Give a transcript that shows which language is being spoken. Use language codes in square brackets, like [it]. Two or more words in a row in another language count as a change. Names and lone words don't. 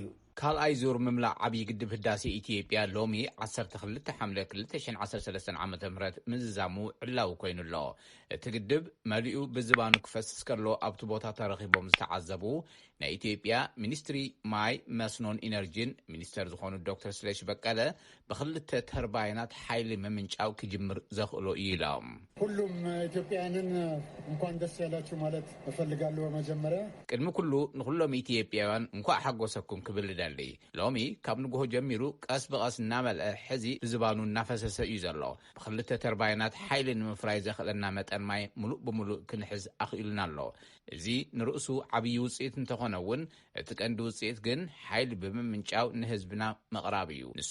[ti] ካልኣይ ዙር ምምላእ ዓብዪ ግድብ ህዳሴ ኢትዮጵያ ሎሚ 12 ሐምለ 2013 ዓ.ም ምዝዛሙ ዕላው ኮይኑ ኣሎ እቲ ግድብ መሊኡ ብዝባኑ ክፈስስ ከሎ ኣብቲ ቦታ ተረኺቦም ዝተዓዘቡ ናይ ኢትዮጵያ ሚኒስትሪ ማይ መስኖን ኢነርጂን ሚኒስተር ዝኾኑ ዶክተር ስለሺ በቀለ ብክልተ ተርባይናት ሓይሊ ምምንጫው ክጅምር ዘኽእሎ እዩ ኢሎም [am] ሁሉም ኢትዮጵያውያንን እንኳን ደስ ያላችሁ ማለት እፈልጋለሁ በመጀመሪያ ቅድሚ [ti] ኩሉ ንኩሎም ኢትዮጵያውያን እንኳን ሓጎሰኩም ክብል ደሊ ሎሚ ካብ ንግሆ ጀሚሩ ቀስ ብቐስ እናመልአ ሕዚ ብዝባኑ እናፈሰሰ እዩ ዘሎ ብክልተ ተርባይናት ሓይሊ ንምፍራይ ዘኽእለና መጠን ማይ ሙሉእ ብምሉእ ክንሕዝ ኣኽኢልና ኣሎ እዚ ንርእሱ ዓብዪ ውፅኢት እንተኾነ እውን እቲ ቀንዲ ውፅኢት ግን ሓይሊ ብምምንጫው ንህዝብና መቕራብ እዩ ንሱ